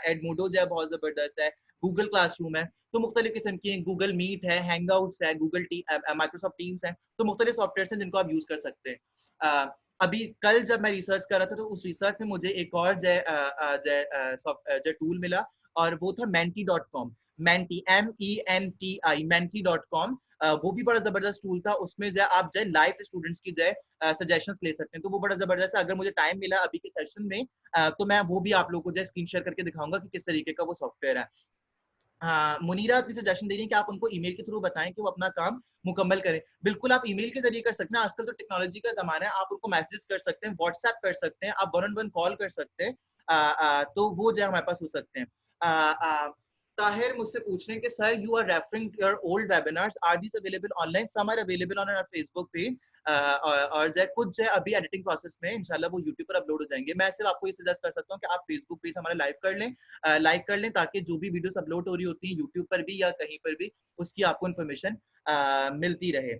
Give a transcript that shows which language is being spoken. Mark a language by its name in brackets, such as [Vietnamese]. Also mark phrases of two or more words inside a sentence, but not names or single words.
[Urdu] ایڈموڈو جو ہے بہت زبردست ہے، گوگل کلاس روم ہے، تو مختلف قسم کی ہے، گوگل میٹ ہے، ہینگ آؤٹس ہے، مائیکروسافٹ ٹیمز ہے، تو مختلف سافٹ ویئر ہیں جن کو آپ یوز کر سکتے ہیں. ابھی کل جب میں ریسرچ کر رہا تھا تو اس ریسرچ سے مجھے ایک اور جو ٹول ملا، اور وہ تھا menti.com، menti MENTI menti.com. وہ بھی بڑا زبردست ٹول تھا، اس میں جو ہے آپ جو ہے [English] live students [Urdu] کی جو ہے سجیشنز لے سکتے ہیں، تو وہ بڑا زبردست ہے. اگر مجھے ٹائم ملا ابھی کے سیشن میں تو میں وہ بھی آپ لوگوں کو جو ہے [English] screen share [Urdu] کر کے دکھاؤں گا کہ کس طریقے کا وہ سافٹ ویئر ہے. منیرہ اپنی سجیشن دے رہی ہے کہ آپ ان کو ای میل کے تھرو بتائیں کہ وہ اپنا کام مکمل کریں. بالکل آپ ای میل کے ذریعے کر سکتے ہیں، آج کل تو ٹیکنالوجی کا زمانہ ہے، آپ ان کو میسج کر سکتے ہیں، واٹس ایپ کر سکتے ہیں، آپ 1-on-1 کال کر سکتے ہیں، تو وہ جو ہے ہمارے پاس ہو سکتے ہیں. طاہر مجھ سے پوچھ رہے ہیں کہ [English] sir you are referring your old webinars, are these available online? some are available on our Facebook page, [Urdu] اور جو ہے کچھ جو ہے ابھی [English] editing process [Urdu] میں، ان شاء اللہ وہ یوٹیوب پر اپلوڈ ہو جائیں گے. میں صرف آپ کو یہ سجیسٹ کر سکتا ہوں کہ آپ فیس بک پیج ہمارا لائک کر لیں، تاکہ جو بھی ویڈیوز اپلوڈ ہو رہی ہوتی ہیں یوٹیوب پر بھی یا کہیں پر بھی، اس کی آپ کو انفارمیشن ملتی رہے.